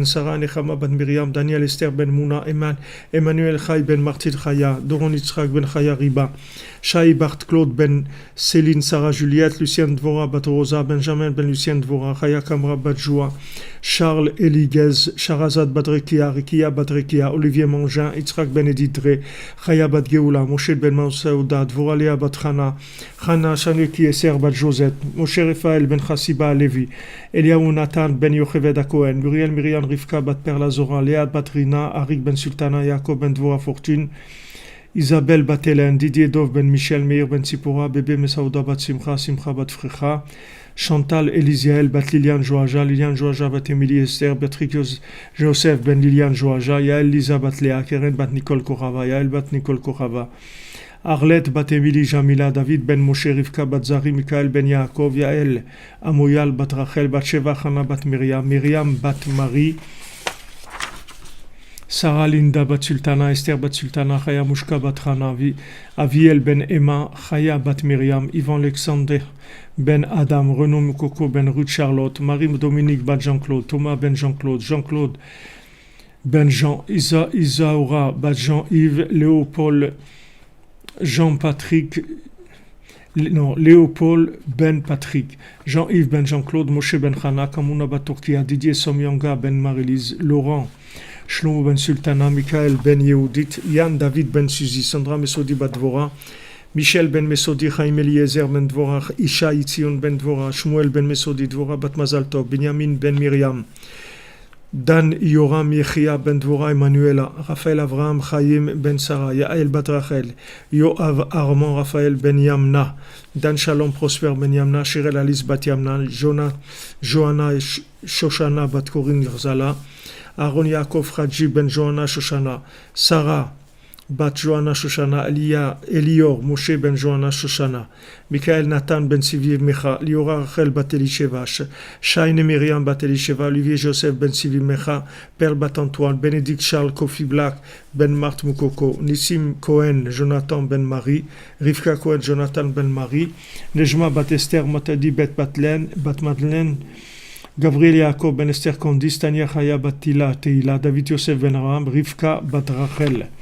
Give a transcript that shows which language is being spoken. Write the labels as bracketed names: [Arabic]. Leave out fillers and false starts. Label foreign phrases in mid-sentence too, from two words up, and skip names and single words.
[French] Sarah, Nechama bat Miriam, Daniel Esther ben Mouna, Emmanuel Chai ben Martil Chaya, Doron Yitzhak ben Chaya Riba, Shai Bart Claude ben Céline Sarah Juliette, Lucien Dvora bat Rosa, Benjamin ben Lucien Dvora, Chaya Kamra bat Joua, Charles Eligez, Sharazad bat Rekia, Rekia bat Rekia, Olivier Mangin, Yitzhak ben Edidre, Chaya bat Geoula, Moshe ben Mausauda, Dvora Lea bat Chana, Chana Shaneki Eser bat Josette, Moshe Raphaël ben Chassiba Levi, Eliaou Nathan ben Yocheved Cohen, Muriel Myriam Rivka bat Perla Zora, Léa bat Rina, Arik ben Sultana, Yaakov ben Dvora Fortune, Isabelle bat Hélène, Didier Dov ben Michel, Meir ben Tzipora, Bébé Mesauda bat Simcha, Simcha bat Frecha, Chantal Elisiael bat Liliane Joaja, Liliane Joaja bat Émilie Esther, Patrick Joseph ben Liliane Joaja, Yael Lisa bat Léa, Keren bat Nicole Korava, Yael bat Nicole Korava, Arlette bat Émilie Jamila, David ben Moshe Rivka bat Zari, Michael ben Yaakov, Yael Amoyal bat Rachel, bat Sheva Chana bat Myriam, Myriam bat Marie, Sarah Linda bat Sultana, Esther bat Sultana, Chaya Mushka bat Chana, Aviel ben Emma, Chaya bat Myriam, Yvan Alexander ben Adam, Renaud Mukoko ben Ruth Charlotte, Marie Dominique bat Jean-Claude, Thomas ben Jean-Claude, Jean-Claude ben Jean, Isaura bat Jean-Yves, Léopold Jean-Patrick, non, Léopold ben Patrick, Jean-Yves ben Jean-Claude, Moshe ben Chana, Kamuna bat Turquia, Didier Somyanga ben Marie-Lise, Laurent Shlomo ben Sultana, Michael ben Yehudit, Yann David ben Suzy, Sandra Mesodi bat Dvora, Michel ben Mesodi, Chaim Eliezer ben Dvora, Isha Itzion ben Dvora, Shmuel ben Mesodi, Dvora bat Mazal Tov, Benjamin ben Miriam, Dan Yoram Yechia ben Dvora, Emmanuela, Raphaël Avraham, Chaim ben Sarah, Yael bat Rachel, Yoav Armand, Raphaël ben Yamna, Dan Shalom Prosper ben Yamna, Shirel Alice bat Yamna, Johanna Shoshana bat Corinne Grzala, Aaron Yaakov Raji ben Johanna Shoshana, Sarah bat Johanna Shoshana, Elior Moshe ben Johanna Shoshana, Michael Nathan ben Sivi Mecha, Liora Rachel bat Elisheva, Shaine Myriam bat Elisheva, Olivier Joseph ben Sivi Mecha, Perle bat Antoine, Bénédicte Charles Kofi Black ben Marthe Mukoko, Nissim Cohen Jonathan ben Marie, Rivka Cohen Jonathan ben Marie, Nejma bat Esther Matadi bat Madeleine, Gabriel Yaakov ben Esther Kondis, Tania Chaya bat Teila, David Yosef ben Aram, Rivka bat Rachel.